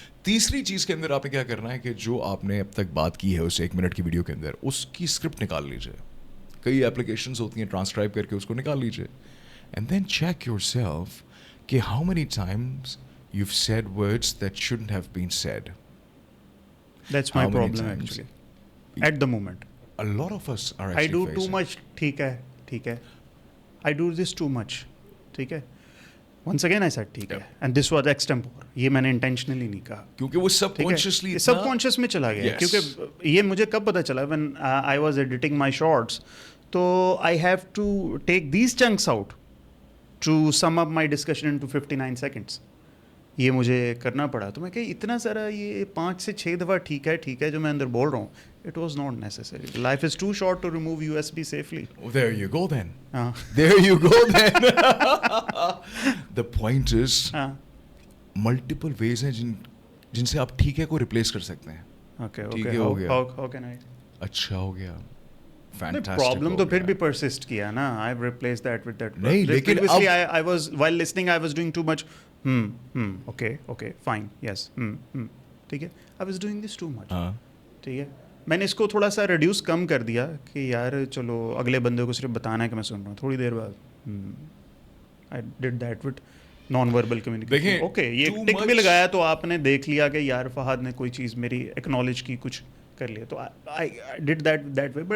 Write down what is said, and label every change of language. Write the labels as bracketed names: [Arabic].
[Urdu] تیسری چیز کے اندر آپ نے کیا کرنا ہے کہ جو آپ نے اب تک بات کی ہے اس 1 منٹ کی ویڈیو کے اندر, اس کی اسکرپٹ نکال لیجیے. کئی اپلیکیشنز ہوتی ہیں ٹرانسکرائب کر کے اس کو نکال لیجیے. [English] And then check yourself کہ how many times you have said words that shouldn't have been said. That's my problem actually. At the moment. A lot of us are actually I do facing. too much. [Urdu] ٹھیک ہے. [English] I do this too much. ٹھیک ہے. Once again I said ٹھیک ہے. And this was extempore. [Urdu] یہ میں نے intentionally نہیں کہا. کیونکہ وہ سب کانشیسلی سب کانشیس میں چلا گیا. کیونکہ یہ مجھے کب پتا چلا [English] when I was editing my shorts. تو I have to take these chunks out to sum up my discussion into 59 seconds. [Urdu] یہ مجھے کرنا پڑا. تو میں کہ اتنا سارا یہ 5 سے 6 دفعہ ٹھیک ہے جو میں اندر بول رہا ہوں, [English] It was not necessary. Life is too short to remove USB safely. There you go then. There you go then. The point is multiple ways [Urdu] ہیں جن سے آپ ٹھیک ہے کو ریپلیس کر سکتے ہیں. ٹھیک ہے ہو گیا. [English] How can I? [Urdu] اچھا ہو گیا. پرابلم تو پھر بھی پرسسٹ کیا نا. [English] I have replaced that with that. [Urdu] نہیں لیکن [English] I was while listening I was doing too much. Okay, fine, yes. [Urdu] ٹھیک ہے. [English] I was doing this too much. [Urdu] ٹھیک ہے. میں نے اس کو تھوڑا سا ریڈیوس کم کر دیا کہ یار چلو اگلے بندے کو صرف بتانا ہے کہ میں سن رہا ہوں. تھوڑی دیر بعد [English] I did that with non verbal communication. [Urdu] Okay, یہ ٹک بھی لگایا تو آپ نے دیکھ لیا کہ یار فہد نے کوئی چیز میری ایکنالج کی, کچھ کر لیا, تو [English] I did that way.